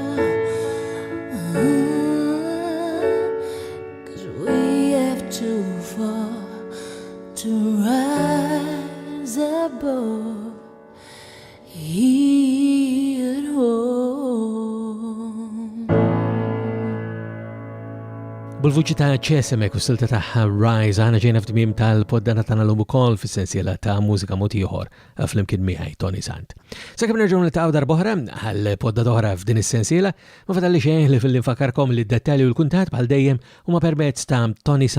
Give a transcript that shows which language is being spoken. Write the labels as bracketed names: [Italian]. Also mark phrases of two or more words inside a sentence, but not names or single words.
[English] 'Cause we have too far to rise above here at home. [Maltese] Bil-vuċi ta' ċesemek u silta ta' Rise għana ġejna f'tmiem tal-poddana tagħna l-lum ukoll fis-sensiela ta' mużika mod ieħor flimkien miegħi Toni Sant. Sakemm nerġgħu niltaqgħu darb'oħra għall-podda oħra f'din is-sensiela ma fadalli xejn li fil-infakarkom li d-dettalji u l-kuntatt bħal dejjem huma permezz ta' ToniSant.com.